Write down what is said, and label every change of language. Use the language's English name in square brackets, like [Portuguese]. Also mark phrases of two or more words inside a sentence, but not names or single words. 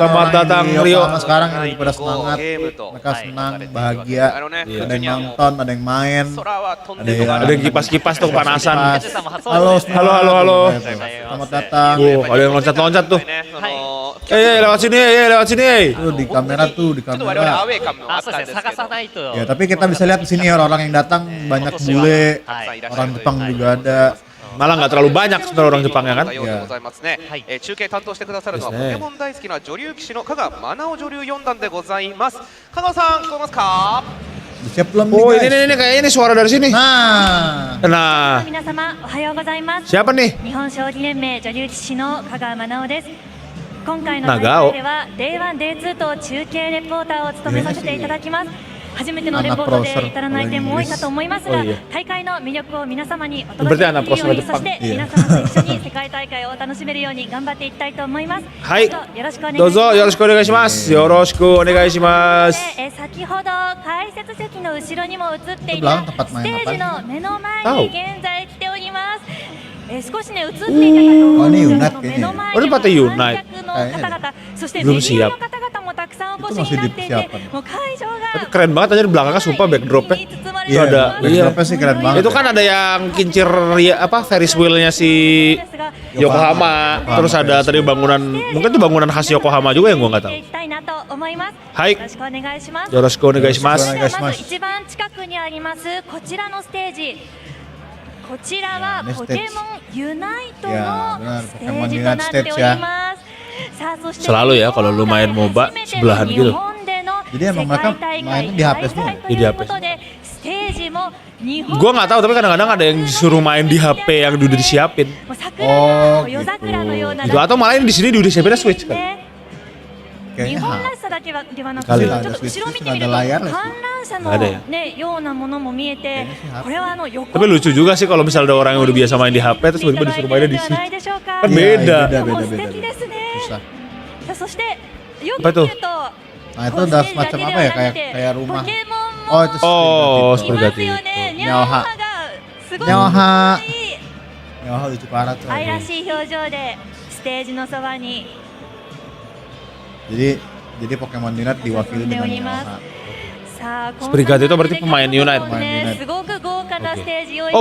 [Indonesian] Selamat orang datang, di Rio. Yokohama sekarang yang pada semangat [Japanese] ゲームと [Indonesian] mereka senang bahagia [Japanese] あのね、 [Indonesian] ada yang nonton ada yang main [Japanese] 空は飛ん [Indonesian] ada [Japanese] でる [Indonesian] yang [Japanese] のが [Indonesian] Ada yang kipas-kipas tuh kepanasan. Pas. Halo semua. Halo, halo, halo. Selamat datang. Oh, ada yang loncat-loncat tuh. [Japanese] ね、 [Indonesian] Lewat sini, lewat sini. Tuh di kamera tuh di [Japanese] ちょっと我々ア [Indonesian] kamera. [Japanese] ウェー感もああ、そうですね。ったんですけ探さど、ないと。 [Indonesian] Ya tapi kita bisa lihat di sini orang-orang yang datang banyak bule, [Japanese] はい。 [Indonesian] orang Jepang juga ada. Malah nggak terlalu banyak sebenarnya orang Jepang ya kan. [Japanese] ようでございますね。はい中継担当してくださるのはですねポケモン大好きな女流棋士の香川愛緒女流四段でございます。香川さん聞こえますか？ [Indonesian] Siap belum Oh nih, guys? ini kayaknya ini suara dari sini. Nah, [Japanese] 皆様おはようございます。 [Indonesian] siapa nih? [Japanese] 日本将棋連盟女流棋士の香川真央です。今回の大長尾会では Day1、Day2 と中継レポーターを務めさせていただきます。初めてのレポートで至らない点も多いかと思いますが、大会の魅力を皆様にお届けできるように、そして皆様と一緒に世界大会を楽しめるように頑張っていきたいと思います。はいどうぞよろしくお願いします。どうぞよろしくお願いします。よろしくお願いします。先ほど解説席の後ろにも映ってい [Indonesian] Itu [Japanese] た [Indonesian] belakang tempat [Japanese] ス [Indonesian] main [Japanese] テ [Indonesian] apa [Japanese] ージ [Indonesian] sih? [Japanese] の目の前 [Indonesian] Tahu. [Japanese] に現在来ております。少しね映っていたかと思うんですけども、目の前に [Indonesian] Ini [Japanese] も [Indonesian] partai [Japanese] 観 [Indonesian] Unite. [Japanese] 客の方々、そしてメ [Indonesian] Belum [Japanese] ディア [Indonesian] siap. [Japanese] の方々もたくさんお [Indonesian] Itu [Japanese] 越しに [Indonesian] masih [Japanese] なっていて、 [Indonesian] dipersiapkan. [Japanese] もう会場が [Indonesian] Tapi keren banget aja di belakangnya sumpah backdropnya. Itu iya, ada, backdropnya sih keren banget. Itu kan ada yang kincir ya, apa [English] Ferris wheel-nya [Indonesian] si Yokohama. Terus ada tadi bangunan, mungkin itu bangunan khas Yokohama juga yang gua nggak tahu. [Japanese] 行きたいなと思います。はいよろしくお願いします。よろしくお願いします。よろしくお願いしますまず一番近くにありますこちらのステージ、こちらはポケモンユナイトのステージとなっております。さあそして [Indonesian] Selalu ya kalau lu main MOBA sebelahan gitu. Jadi emang mereka mainnya di HP semua? Di HP. Gua Gua nggak tahu tapi kadang-kadang ada yang disuruh main di HP yang udah disiapin. Oh, gitu. Gitu atau malah ini di sini udah disiapin Switch kan. Kayaknya [Japanese] 日本らしさだけではなくて、 [Indonesian] Kali [Japanese] ちょっと後ろ見てみると [Indonesian] ada layar [Japanese] 観 [Indonesian] nggak sih? [Japanese] 覧車 [Indonesian] Nggak ada ya? [Japanese] のねようなものも見えて、これは横 [Indonesian] Tapi lucu juga sih kalau misalnya ada orang yang udah biasa main di HP terus tiba-tiba disuruh mainnya di Switch. Kan Iya, beda. iya, [Japanese] もう [Indonesian] beda, [Japanese] 素 [Indonesian] beda, [Japanese] 敵ですね。 [Indonesian] Susah. [Japanese] さあそしてよく [Indonesian] Apa [Japanese] 見 [Indonesian] tuh? [Japanese] ると [Indonesian] Nah itu udah semacam apa ya, kayak rumah. Oh itu Oh, seperti seperti itu. itu. Nyawa. [Japanese] すごい [Indonesian] Nyawa. Nyawa lucu parah tuh. [Japanese] 愛らしい表情でステージのそばに [Indonesian] Jadi Pokemon Unite diwakili dengan Nyawa. [Japanese] さあ [Indonesian] Sprigate itu berarti pemain Unite. [Japanese] すごく豪華なステージ用意